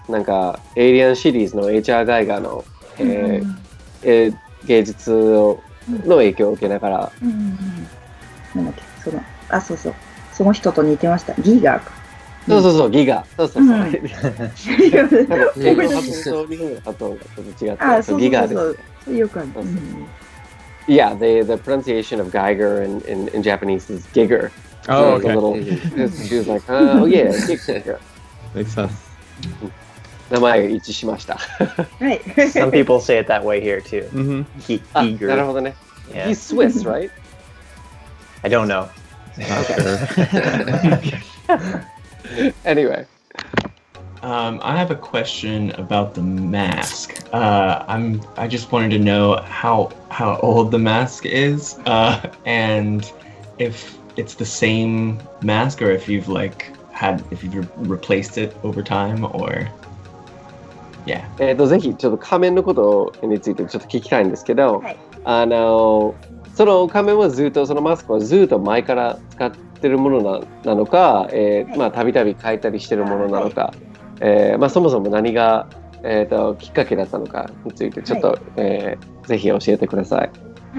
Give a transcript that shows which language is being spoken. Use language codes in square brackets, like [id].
[ja] なんかエイリアンシリーズの H.R. ガイガーの、芸術の影響を受けながら。なんだっけ、そうその人と似てました。ギガーか。そうギガ。そう。英語の発音と日本語の発音がちょっと違って、ギガです。そうよくある。 [en] Yeah, the pronunciation of Geiger in Japanese is Giger. Oh, okay. She was like, oh yeah, Giger. Makes sense. [ja] 名前が一致しました。はい。 [en] Some people say it that way here too. Giger. [ja] なるほどね。 [en] Yeah. He's Swiss, right? I don't know. Anyway. I have a question about the mask. I just wanted to know how old the mask is, and if it's the same mask or if you've replaced it over time or yeah. [ja] ぜひちょっと仮面のことについてちょっと聞きたいんですけど、はい、その仮面はずっとそのマスクはずっと前から使ってるものなのか、まあたびたび変えたりしてるものなのか、まあそもそも何がきっかけだったのかについてちょっと、ぜひ教えてください。